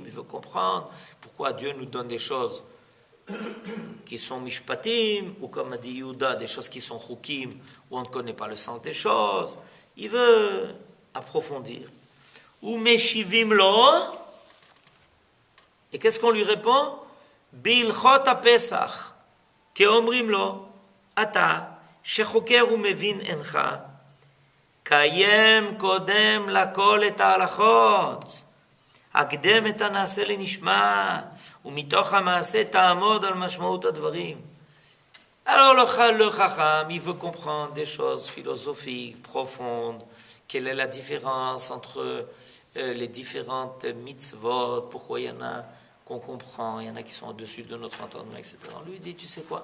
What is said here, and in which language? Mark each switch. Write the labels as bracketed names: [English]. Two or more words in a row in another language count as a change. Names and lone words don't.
[French] Il veut comprendre pourquoi Dieu nous donne des choses qui sont Mishpatim, ou comme a dit Yehuda, des choses qui sont Chukim, où on ne connaît pas le sens des choses. Il veut approfondir. Ou [Hebrew] משיבים לו. [French] Et qu'est-ce qu'on lui répond? [Hebrew] בהלכות הפסח, כאומרים לו, אתה, שחוקר ומבין ענייך, קיים קודם לכל את ההלכות, הקדם את הנעשה לנשמע, ומתוך המעשה תעמוד על משמעות הדברים. [French] Alors le Chacham, il veut comprendre des choses philosophiques, profondes, quelle est la différence entre les différentes mitzvot, pourquoi il y en a qu'on comprend, il y en a qui sont au-dessus de notre entendement, etc. On lui dit, tu sais quoi?